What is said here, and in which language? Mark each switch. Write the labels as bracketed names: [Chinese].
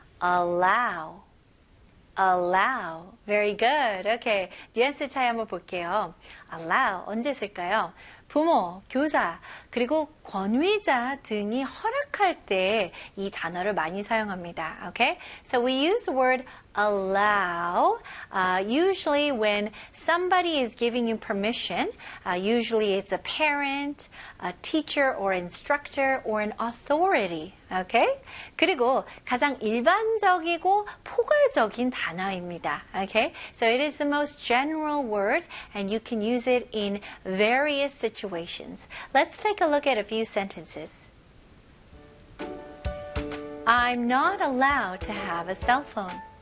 [English] allow. Allow. Very good. Okay. [Korean] 뉘앙스 차이 한번 볼게요. Allow. 언제 쓸까요? 부모, 교사, 그리고 권위자 등이 허락할 때 이 단어를 많이 사용합니다. [English] Okay? So we use the word allow usually when somebody is giving you permission. Usually it's a parent, a teacher or instructor or an authority. Okay? [Korean] 그리고 가장 일반적이고 포괄적인 단어입니다. [English] Okay? So it is the most general word and you can use it in various situations. Let's take a look at a few sentences. I'm not allowed to have a cell phone.